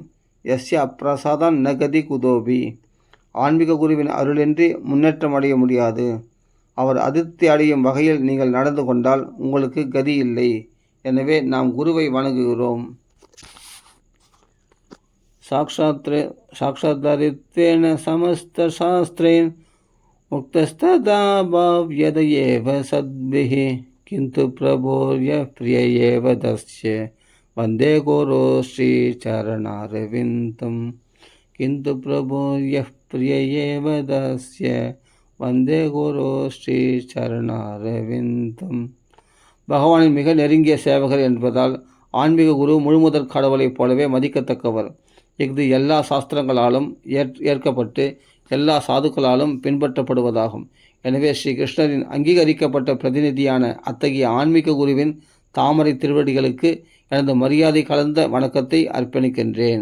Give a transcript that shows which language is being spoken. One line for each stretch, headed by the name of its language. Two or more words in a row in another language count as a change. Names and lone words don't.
Sanskrit: यस्य अप्रसादान् नगतिः कुतोऽपि,
Tamil: ஆன்மீக குருவின் அருளின்றி முன்னேற்றம் அடைய முடியாது. அவர் அதிருப்தி அடையும் வகையில் நீங்கள் நடந்து கொண்டால் உங்களுக்கு கதி இல்லை. எனவே நாம் குருவை வணங்குகிறோம்.
Sanskrit: साक्षात्कारित्वेन समस्तशास्त्रेण मुक्तस्तदा भाव्यत एव सद्भिः किन्तु प्रभोर्यः प्रिय एव तस्य वन्दे गुरो श्रीचरणारविन्दम् किन्तु प्रभोर्यः प्रिय एव तस्य वन्दे गुरो श्रीचरणारविन्दम्.
Tamil: பகவானின் மிக நெருங்கிய சேவகர் என்பதால் ஆன்மீக குரு முழுமுதற் கடவுளைப் போலவே மதிக்கத்தக்கவர். இது எல்லா சாஸ்திரங்களாலும் ஏற்கப்பட்டு எல்லா சாதுக்களாலும் பின்பற்றப்படுவதாகும். எனவே ஸ்ரீ கிருஷ்ணரின் அங்கீகரிக்கப்பட்ட பிரதிநிதியான அத்தகைய ஆன்மீக குருவின் தாமரை திருவடிகளுக்கு எனது மரியாதை கலந்த வணக்கத்தை அர்ப்பணிக்கின்றேன்.